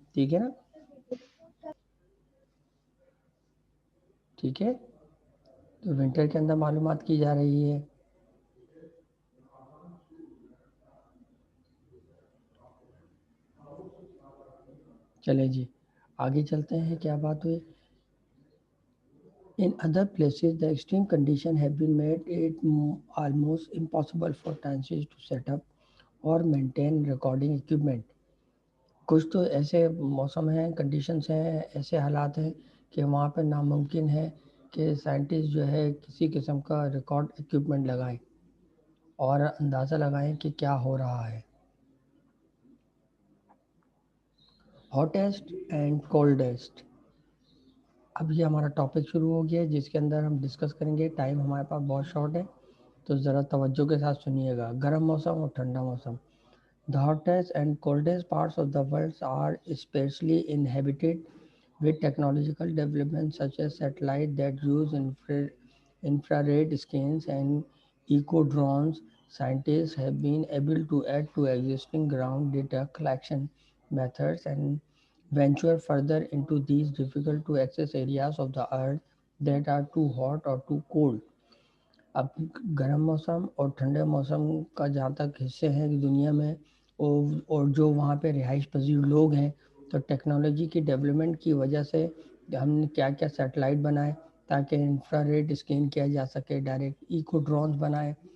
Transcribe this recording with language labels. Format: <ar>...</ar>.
<ur>ٹھیک ہے نا, ٹھیک ہے, تو ونٹر کے اندر معلومات کی جا رہی ہے. چلیں جی آگے چلتے ہیں, کیا بات ہوئی.</ur> <en>In other places, the extreme conditions have been made it almost impossible for scientists to set up or maintain recording equipment.</en> <ur>کچھ تو ایسے موسم ہیں, کنڈیشنز ہیں, ایسے حالات ہیں کہ وہاں پہ ناممکن ہے کہ سائنٹسٹ جو ہے کسی قسم کا ریکارڈ ایکوپمنٹ لگائیں اور اندازہ لگائیں کہ کیا ہو رہا ہے.</ur> <en>hottest and coldest,</en> <ur>اب یہ ہمارا ٹاپک شروع ہو گیا ہے جس کے اندر ہم ڈسکس کریں گے. ٹائم ہمارے پاس بہت شارٹ ہے تو ذرا توجہ کے ساتھ سنیے گا. گرم موسم اور ٹھنڈا موسم.</ur> <en>The hottest and coldest parts of the world are sparsely inhabited with technological developments such as satellites that use infrared scans and eco-drones. Scientists have been able to add to existing ground data collection methods and venture further into these difficult to access areas of the earth that are too hot or too cold.</en> <ur>اب گرم موسم اور ٹھنڈے موسم کا جہاں تک حصے ہیں دنیا میں, اور جو وہاں پہ رہائش پذیر لوگ ہیں, تو ٹیکنالوجی کی ڈیولپمنٹ کی وجہ سے ہم نے کیا کیا سیٹلائٹ بنائے تاکہ انفرا ریڈ اسکین کیا جا سکے, ڈائریکٹ ایکو ڈرونز بنائے.</ur>